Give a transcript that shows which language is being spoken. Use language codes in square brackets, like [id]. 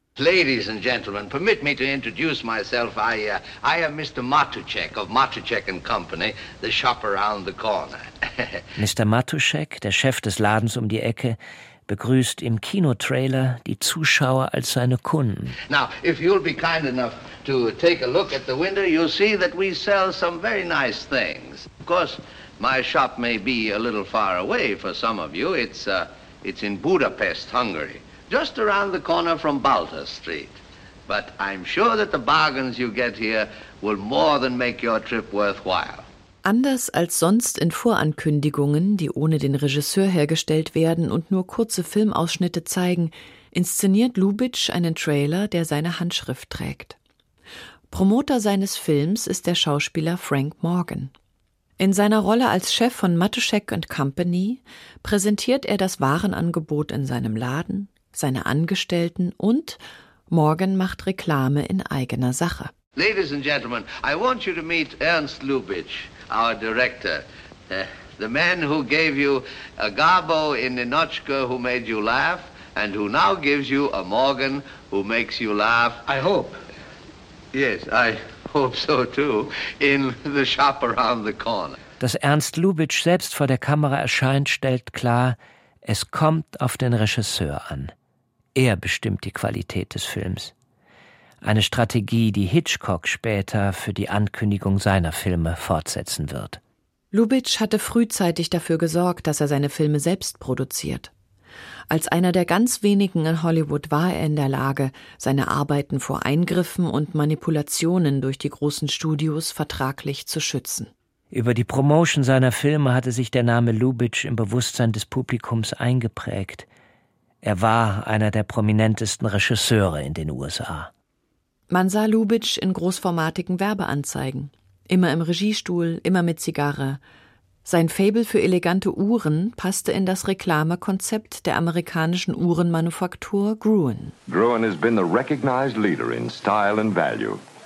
[en] Ladies and gentlemen, permit me to introduce myself. I am Mr. Matuszek of Matuszek and Company, the shop around the corner. Mr. [de] Matuszek, der Chef des Ladens um die Ecke, begrüßt im Kinotrailer die Zuschauer als seine Kunden. [en] Now, if you'll be kind enough to take a look at the window, you'll see that we sell some very nice things. Of course, my shop may be a little far away for some of you. It's in Budapest, Hungary. Just around the corner from Balter Street. But I'm sure that the bargains you get here will more than make your trip worthwhile. [de] Anders als sonst in Vorankündigungen, die ohne den Regisseur hergestellt werden und nur kurze Filmausschnitte zeigen, inszeniert Lubitsch einen Trailer, der seine Handschrift trägt. Promoter seines Films ist der Schauspieler Frank Morgan. In seiner Rolle als Chef von Matuszek and Company präsentiert er das Warenangebot in seinem Laden, seine Angestellten und Morgan macht Reklame in eigener Sache. [en] Ladies and gentlemen, I want you to meet Ernst Lubitsch, our director. The man who gave you a Garbo in Ninotchka who made you laugh and who now gives you a Morgan who makes you laugh. I hope. Yes, I hope so too, in the shop around the corner. [de] Dass Ernst Lubitsch selbst vor der Kamera erscheint, stellt klar, es kommt auf den Regisseur an. Er bestimmt die Qualität des Films. Eine Strategie, die Hitchcock später für die Ankündigung seiner Filme fortsetzen wird. Lubitsch hatte frühzeitig dafür gesorgt, dass er seine Filme selbst produziert. Als einer der ganz wenigen in Hollywood war er in der Lage, seine Arbeiten vor Eingriffen und Manipulationen durch die großen Studios vertraglich zu schützen. Über die Promotion seiner Filme hatte sich der Name Lubitsch im Bewusstsein des Publikums eingeprägt. Er war einer der prominentesten Regisseure in den USA. Man sah Lubitsch in großformatigen Werbeanzeigen. Immer im Regiestuhl, immer mit Zigarre. Sein Faible für elegante Uhren passte in das Reklamekonzept der amerikanischen Uhrenmanufaktur Gruen. [en] Gruen has been the recognized leader in style and value.